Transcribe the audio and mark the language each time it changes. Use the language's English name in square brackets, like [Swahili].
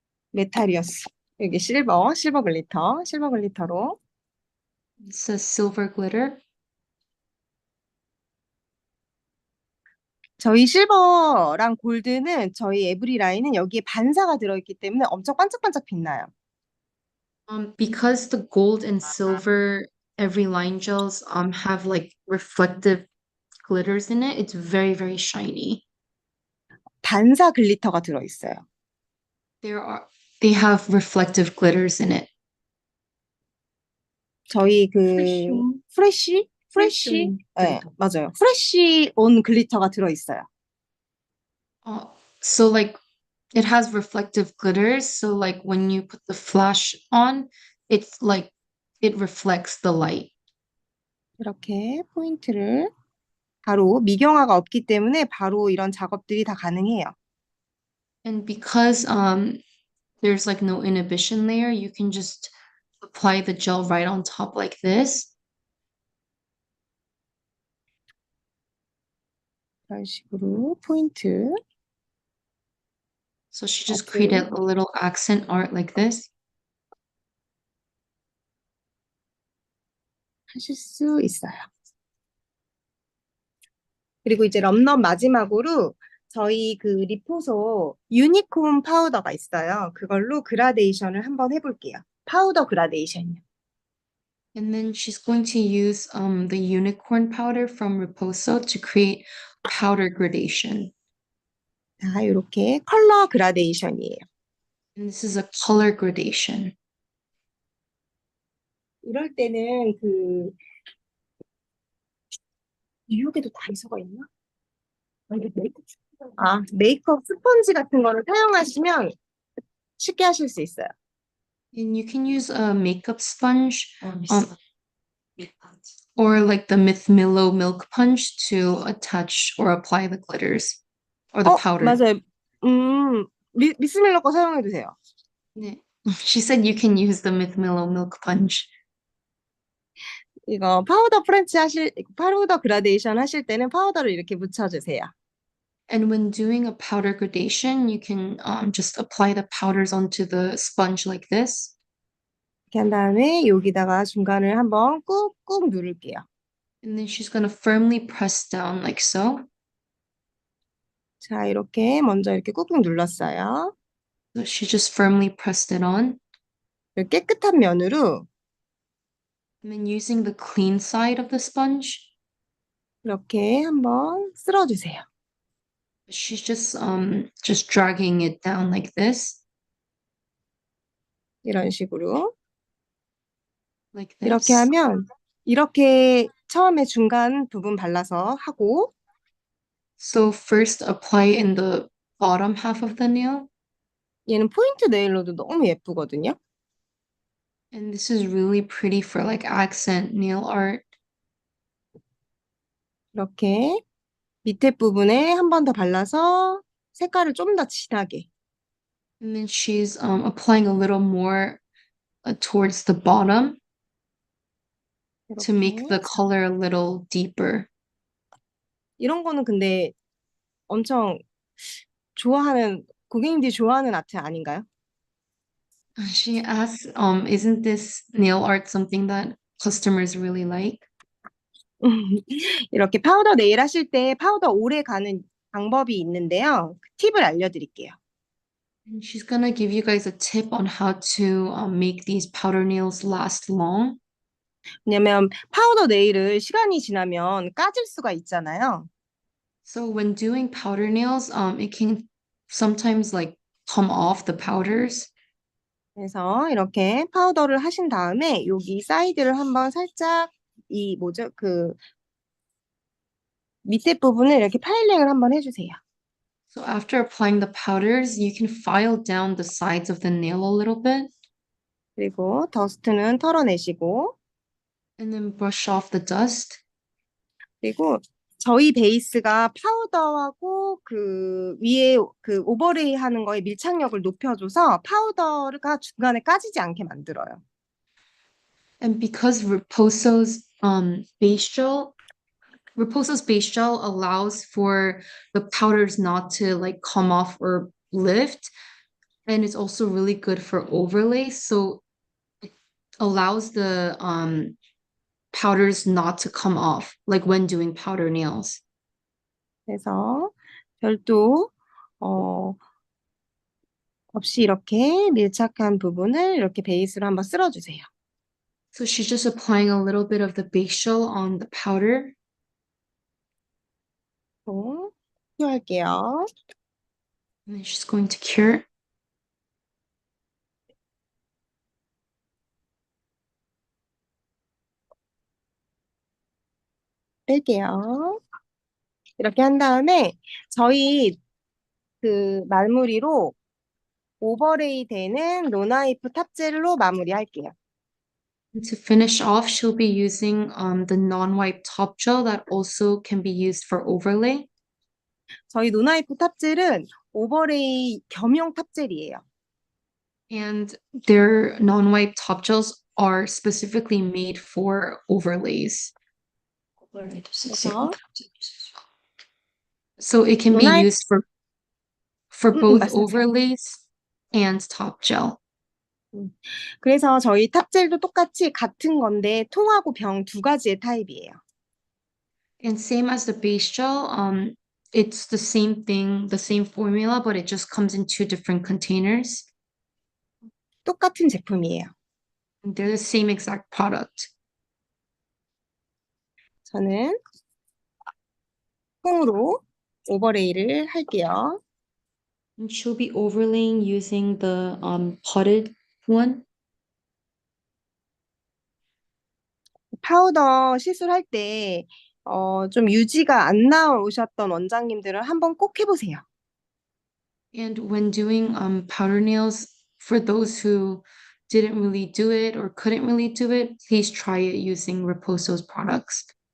[Korean] 메탈이었어. 여기 실버 글리터로. [English] It's a silver glitter. [Korean] 저희 실버랑 골드는 저희 에브리 라인은 여기에 반사가 들어있기 때문에 엄청 반짝반짝 빛나요. [English] Because the gold and silver every line gels have like reflective glitters in it, it's very, very shiny. [Korean] 반사 글리터가 들어있어요. [English] They have reflective glitters in it. [Korean] 저희 [English] Fresh [Korean] 프레쉬, 네, 맞아요. 프레쉬 온 글리터가 들어있어요. [English] So like it has reflective glitters, so like when you put the flash on, it's like it reflects the light. [Korean] 이렇게 포인트를 바로 미경화가 없기 때문에 바로 이런 작업들이 다 가능해요. [English] And because there's like no inhibition layer, you can just apply the gel right on top like this. [Korean] 이런 식으로 포인트. [English] So she just created a little accent art like this. [Korean] 하실 수 있어요. 그리고 이제 럼넘 마지막으로 저희 그 리포소 유니콘 파우더가 있어요. 그걸로 그라데이션을 한번 해볼게요. 파우더 그라데이션이요. [English] And then she's going to use the unicorn powder from Riposo to create powder gradation. [Korean] 자, 이렇게 컬러 그라데이션이에요. [English] And this is a color gradation. [Korean] 이럴 때는 그 뉴욕에도 다이소가 있나? 메이크업 스펀지 같은 거를 사용하시면 쉽게 하실 수 있어요. [English] And you can use a makeup sponge um, or like the Myth Milo milk punch to attach or apply the glitters or the powder. [Korean] 맞아요. 미스 밀러 거 사용해 주세요. 네. [English] She said you can use the Myth Milo milk punch. [Korean] 이거 파우더 그라데이션 하실 때는 파우더를 이렇게 묻혀주세요. [English] And when doing a powder gradation, you can just apply the powders onto the sponge like this. [Korean] 이렇게 한 다음에 여기다가 중간을 한번 꾹꾹 누를게요. [English] And then she's going to firmly press down like so. [Korean] 자, 이렇게 먼저 이렇게 꾹꾹 눌렀어요. [English] So she just firmly pressed it on. [Korean] 깨끗한 면으로 [English] And then using the clean side of the sponge, [Korean] 이렇게 한번 쓸어주세요. [English] she's just dragging it down like this. [Korean] 이런 식으로. [English] Like [Korean] 이렇게 [English] this. [Korean] 하면 이렇게 처음에 중간 부분 발라서 하고 [English] So first apply in the bottom half of the nail. [Korean] 얘는 포인트 네일로도 너무 예쁘거든요. [English] And this is really pretty for like accent nail art. [Korean] 이렇게 밑에 부분에 한 번 더 발라서 색깔을 좀 더 진하게. [English] And then she's applying a little more towards the bottom to make [Korean] 이렇게. [English] the color a little deeper. [Korean] 이런 거는 근데 엄청 고객님들이 좋아하는 아트 아닌가요? [English] She asks, isn't this nail art something that customers really like? [Korean] 이렇게 파우더 네일 하실 때 파우더 오래 가는 방법이 있는데요. 그 팁을 알려드릴게요. [English] And she's gonna give you guys a tip on how to make these powder nails last long. [Korean] 왜냐면 파우더 네일을 시간이 지나면 까질 수가 있잖아요. [English] So when doing powder nails, it can sometimes like come off the powders. [Korean] 그래서 이렇게 파우더를 하신 다음에 여기 사이드를 한번 살짝 그 밑에 부분을 이렇게 파일링을 한번 해주세요. [English] So after applying the powders, you can file down the sides of the nail a little bit [Korean] 그리고 더스트는 털어내시고 [English] and then brush off the dust. [Korean] 그리고 저희 베이스가 파우더하고 그 위에 그 오버레이 하는 거에 밀착력을 높여줘서 파우더가 중간에 까지지 않게 만들어요. [English] And because Reposo's base gel allows for the powders not to like come off or lift, and it's also really good for overlay. So it allows the powders not to come off, like when doing powder nails. [Korean] 그래서 별도 없이 이렇게 밀착한 부분을 이렇게 베이스로 한번 쓸어주세요. [English] So she's just applying a little bit of the base gel on the powder. [Korean] 할게요. [English] And then she's going to cure. [Korean] 뺄게요. 이렇게 한 다음에 저희 그 마무리로 오버레이 되는 로나이프 탑젤로 마무리할게요. [English] And to finish off, she'll be using the non-wipe top gel that also can be used for overlay. [Korean] 저희 노나이프 탑젤은 오버레이 겸용 탑젤이에요. [English] And their non-wipe top gels are specifically made for overlays. [Korean] 그래서 [English] So it can be [Korean] 노나이프 [English] used for both [Korean] 말씀하세요. [English] overlays and top gel. 음. [Korean] 그래서 저희 탑젤도 똑같이 같은 건데 통하고 병 두 가지의 타입이에요. [English] And same as the base gel, it's the same thing, the same formula, but it just comes in two different containers. [Korean] 똑같은 제품이에요. [English] And they're the same exact product. [Korean] 저는 콩으로 오버레이를 할게요. [English] And she'll be overlaying using the potted one. [Korean] 파우더 시술할 때, 좀 유지가 안 나오셨던 원장님들은 한번 꼭 해보세요. [English] And when doing powder nails, for those who didn't really do it or couldn't really do it, please try it using Riposo's products.